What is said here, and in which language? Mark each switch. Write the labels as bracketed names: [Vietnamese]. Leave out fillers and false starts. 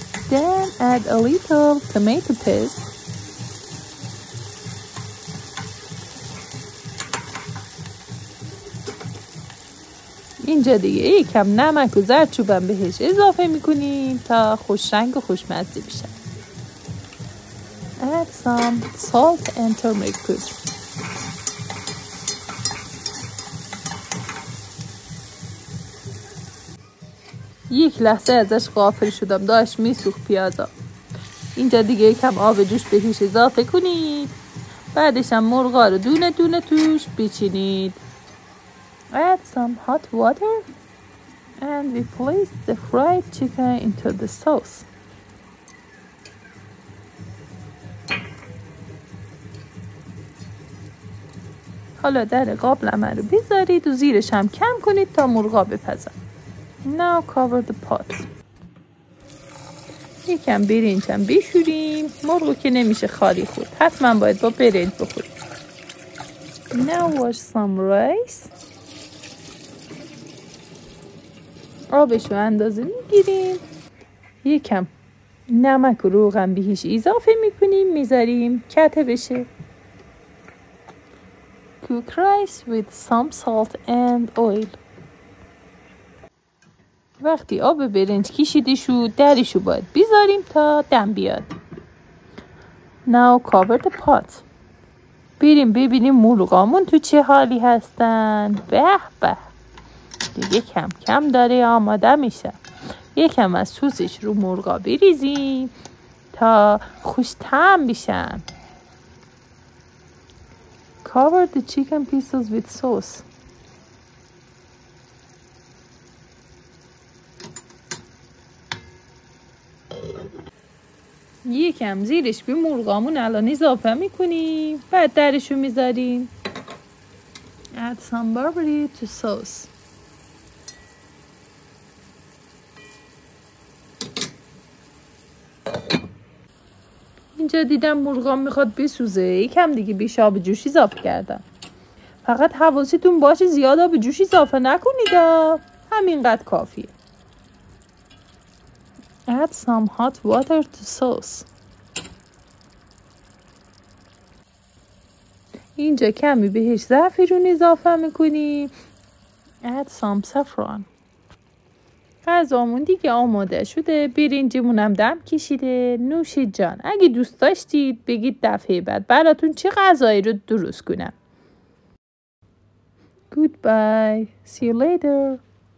[English] Then add a little tomato paste. [Persian] اینجا دیگه یکم نمک و زردچوبم بهش اضافه میکنیم تا خوش رنگ و خوشمزه بشه. [English] Add some salt and turmeric powder. [Persian] یک لحظه ازش غافل شدم، داشت میسوخت پیازا. اینجا دیگه یکم آب جوش بهش اضافه کنید، بعدش هم مرغا رو دونه دونه توش بچینید. [English] Add some hot water and we place the fried chicken into the sauce. [Persian] حالا در قابلمه رو بذارید و زیرش هم کم کنید تا مرغا بپزن. [English] Now cover the pot. [Persian] یکم برنج هم بشوریم. مرغو که نمیشه خالی خورد، حتما باید با برنج بخورید. [English] Now wash some rice. [Persian] آبشو اندازه میگیریم، یکم نمک و روغن بهش اضافه میکنیم، میذاریم کته بشه. [English] Cook rice with some salt and oil. [Persian] وقتی آب برنج کشیده شد درشو باید بذاریم تا دم بیاد. [English] Now cover the pot. [Persian] بریم ببینیم مرغامون تو چه حالی هستن. به به، دیگه کم کم داره آماده میشه. یکم از سسش رو مرغا بریزیم تا خوش طعم بشن. [English] Cover the chicken pieces with sauce. [Persian] یکم زیرش به مرغامون الان اضافه میکنیم، بعد درشو میذاریم. [English] Add some barberry to sauce. [Persian] اینجا دیدم مرغام میخواد بسوزه، یکم دیگه بیش آب جوش اضافه کردم. فقط حواستون باشه زیاد آب جوش اضافه نکنید، همینقدر کافیه. [English] Add some hot water to sauce. [Persian] اینجا کمی بهش زعفرون اضافه میکنیم. [English] add some saffron. [Persian] غذامون دیگه آماده شده. برنجمونم دم کشیده. نوشید جان. اگه دوست داشتید بگید دفعه بعد براتون چه غذایی رو درست کنم. [English] Goodbye. See you later.